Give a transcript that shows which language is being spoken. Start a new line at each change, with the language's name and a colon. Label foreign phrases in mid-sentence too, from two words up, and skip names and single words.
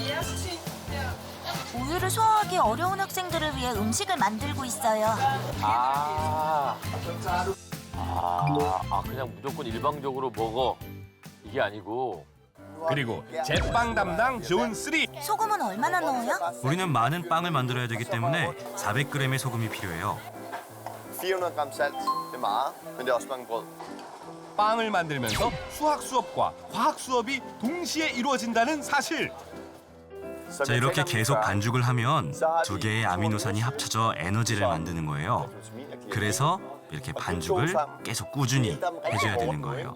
Korean: 우유를 소화하기 어려운 학생들을 위해 음식을 만들고 있어요. 그냥 무조건 일방적으로 먹어. 이게 아니고. 그리고 제빵 담당 존 3. 소금은 얼마나 넣어요? 우리는 많은 빵을 만들어야 되기 때문에 400g의 소금이 필요해요.
Danish: 400g salt. Det er meget, men det er også mange brød.
Korean: 빵을 만들면서 수학 수업과 과학 수업이 동시에 이루어진다는 사실. 자, 이렇게 계속 반죽을 하면 두 개의 아미노산이 합쳐져 에너지를 만드는 거예요. 그래서 이렇게 반죽을 계속 꾸준히 해줘야 되는 거예요.